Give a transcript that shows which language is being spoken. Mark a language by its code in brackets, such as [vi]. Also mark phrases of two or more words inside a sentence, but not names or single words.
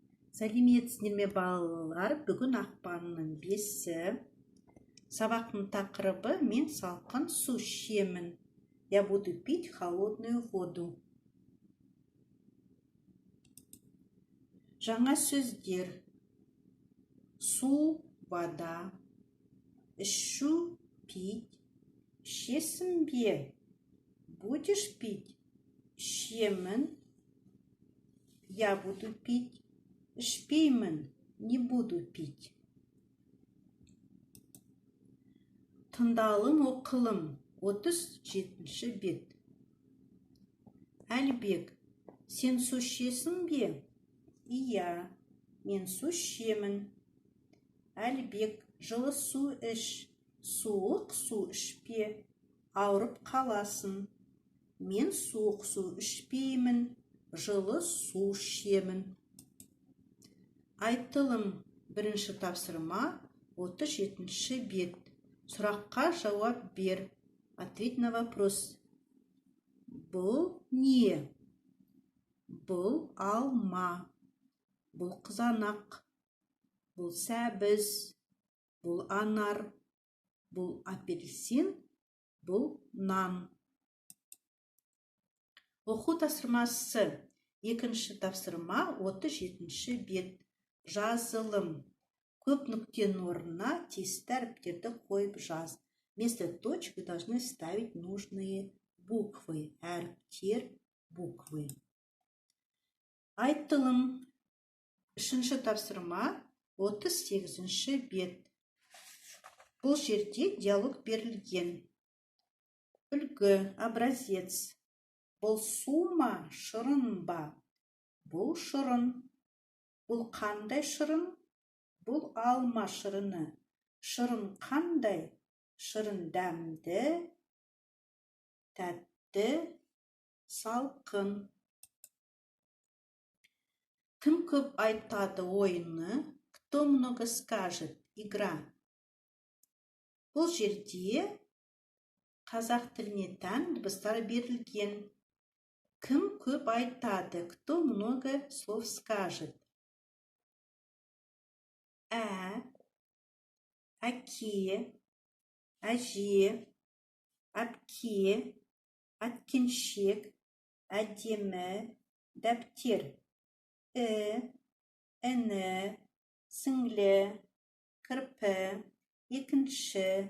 [kk] Сәлеметсіздер ме балалар? Бүгін ақпанның 5-і. Сабақтың тақырыбы «Мен салқын су ішемін». [ru] Я буду пить холодную воду. [kk] Жаңа сөздер. Су, вода. Ішу, пить. Ішесің бе? [ru] Будешь пить? Ішемін. Я буду пить. Ішпеймін, не буду пить. [kk] Тыңдалым оқылым 37-ші бет. Әлібек, сен су ішесің бе? Иә, мен су ішемін. Әлібек, жылы су іш, суық су ішпе, ауырып қаласың. Мен суық су ішпеймін, жылы су ішемін. Айтылым 1-ші тапсырма 37-ші бет. Сұраққа жауап бер. [ru] Ответь на вопрос. [kk] Бұл не? Бұл алма. Бұл қызанақ. Бұл сәбіз. Бұл анар. Бұл апельсин. Бұл нан. Оқу тапсырмасы 2-ші тапсырма 37-ші бет. Жазылым. Көп нүктенің орнына тиісті әріптерді қойып жаз. [ru] Вместо точки должны ставить нужные буквы. [kk] Әріптер, буквы. Айтылым. 3-ші тапсырма 38-ші бет. Бұл жерде диалог берілген. Үлгі, образец. Бұл су ма, шырын ба? Бұл шырын. Бұл қандай шырын? Бұл алма шырыны. Шырын қандай? Шырын дәмді, тәтті, салқын. Кім көп айтады ойыны? [ru] Кто много скажет? Игра. [kk] Бұл жерде қазақ тіліне тән дыбыстар берілген. Кім көп айтады? [ru] Кто много слов скажет? [kk] Әке, әже, әпке, әткеншек, әдемі, дәптер. Іні, сіңлі, кірпі, екінші,